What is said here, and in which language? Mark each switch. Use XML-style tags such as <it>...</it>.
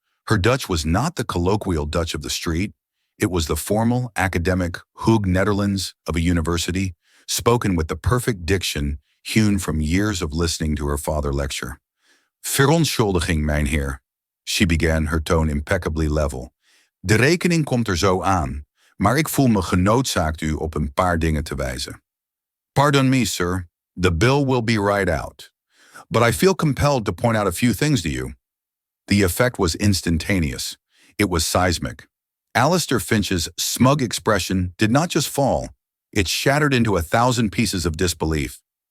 <en>Her Dutch was not the colloquial Dutch of the street. It was the formal, academic Hoog Netherlands of a university, spoken with the perfect diction hewn from years of listening to her father lecture.</en> <nl>"Verontschuldiging, mijnheer,"</nl> <en>she began, her tone impeccably level.</en> <nl>"De rekening komt zo aan, maar ik voel me genoodzaakt u op een paar dingen te wijzen."</nl> <en>"Pardon me, sir. The bill will be right out. But I feel compelled to point out a few things to you." The effect was instantaneous. It was seismic. Alistair Finch's smug expression did not just fall, it shattered into 1,000 pieces of disbelief.</en>